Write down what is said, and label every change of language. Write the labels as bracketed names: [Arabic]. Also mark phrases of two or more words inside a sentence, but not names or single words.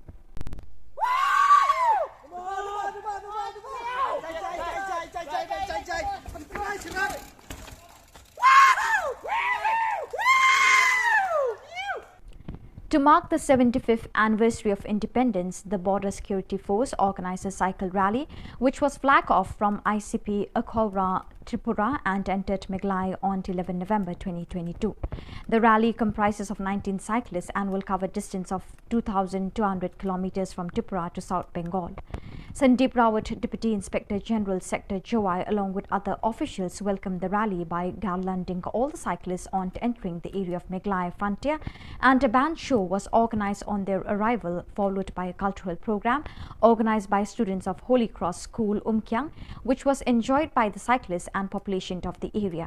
[English] To mark the 75th anniversary of independence, the Border Security Force organized a cycle rally, which was flagged off from ICP Akhora, Tripura and entered Miglai on 11 November 2022. The rally comprises of 19 cyclists and will cover a distance of 2,200 kilometers from Tripura to South Bengal. Sandeep Rawat, Deputy Inspector General Sector Jowai, along with other officials, welcomed the rally by garlanding all the cyclists on entering the area of Meghalaya frontier, and a band show was organized on their arrival, followed by a cultural program organized by students of Holy Cross School, Umkyang, which was enjoyed by the cyclists and population of the area.